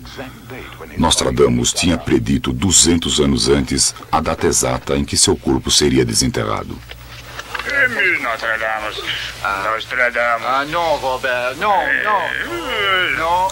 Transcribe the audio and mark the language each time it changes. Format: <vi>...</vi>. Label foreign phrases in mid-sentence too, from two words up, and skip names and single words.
<pt>Nostradamus tinha predito 200 anos antes a data exata em que seu corpo seria desenterrado. Nostradamus.</pt> <fr>Ah non, Robert, non, non, non.</fr>